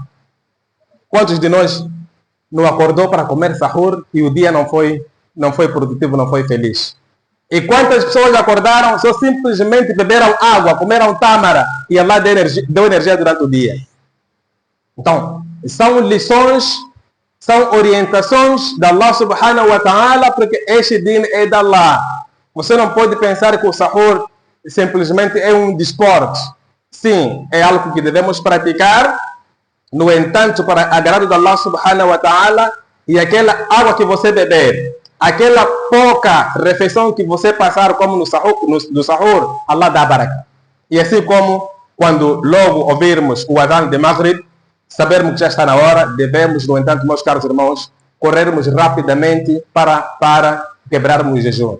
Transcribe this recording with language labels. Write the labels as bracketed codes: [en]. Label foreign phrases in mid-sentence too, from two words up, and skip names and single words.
[pt] Quantos de nós não acordou para comer sahur e o dia não foi produtivo, não foi feliz? E quantas pessoas acordaram, só simplesmente beberam água, comeram tâmara e Allah deu energia durante o dia? Então, são lições, são orientações da Allah [ar] سبحانه وتعالى, [pt] porque este din é da Allah. Você não pode pensar que o sahur simplesmente é um desporto. Sim, é algo que devemos praticar. No entanto, para agrado de Allah [ar] سبحانه وتعالى, [pt] e aquela água que você beber, aquela pouca refeição que você passar como no sahur, Allah dá baraka. E assim como quando logo ouvirmos o adhan de Maghrib, sabermos que já está na hora, devemos, no entanto, meus caros irmãos, corrermos rapidamente para quebrarmos o jejum.